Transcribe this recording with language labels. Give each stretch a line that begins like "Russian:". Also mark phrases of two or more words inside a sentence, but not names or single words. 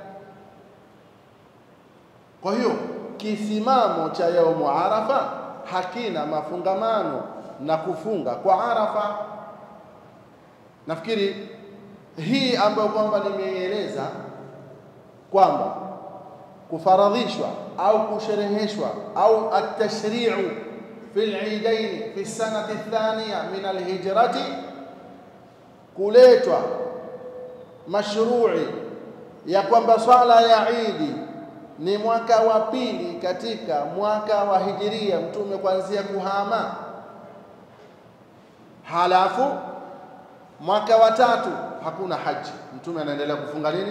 Swahili: Kwa hiyo kisimamo cha yaumu Arafa hakina mafungamano na kufunga kwa Arafa. Nafikiri hii ambayo kwamba nimeieleza kwamba kufaradhishwa au kushereheshwa au
Arabic: التشريع في العيدين في السنة الثانية من الهجرة,
Swahili: kuletwa mashru'i ya kwamba swala ya Idi ni mwaka wa pili katika mwaka wa hijiria, Mtume kuanzia kuhama. Halafu mwaka wa 3 hakuna haji, Mtume anaendelea kufunga nini?